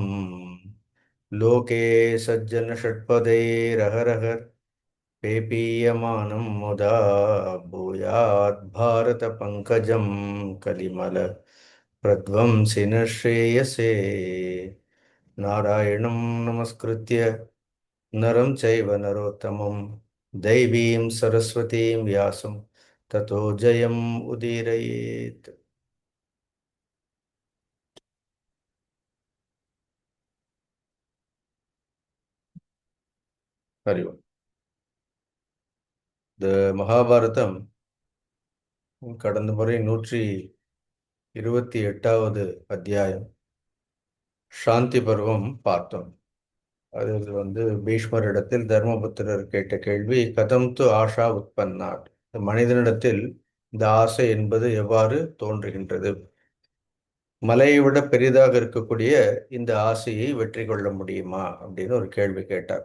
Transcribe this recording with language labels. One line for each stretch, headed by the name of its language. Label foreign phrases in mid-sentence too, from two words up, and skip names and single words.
Sanskrit: लोके सज्जनषट्पदैरहरः पेपीयमानं मुदा भूयात् भारतपङ्कजं कलिमल प्रध्वंसिन श्रेयसे नारायणं नमस्कृत्य नरं चैव नरोत्तमं दैवीं सरस्वतीं व्यासं ततो जयम् उदीरयेत् हरि ओम्
Tamil: இந்த மகாபாரதம் கடந்த முறை 128வது அத்தியாயம் சாந்தி பருவம் பார்த்தோம். அதில் பீஷ்மரிடத்தில் தர்மபுத்திரர் கேட்ட கேள்வி
Sanskrit: कथं तु आशा उत्पन्ना,
Tamil: மனிதனிடத்தில் இந்த ஆசை என்பது எவ்வாறு தோன்றுகின்றது, மலையை விட பெரிதாக இருக்கக்கூடிய இந்த ஆசையை வெற்றி கொள்ள முடியுமா அப்படின்னு ஒரு கேள்வி கேட்டார்.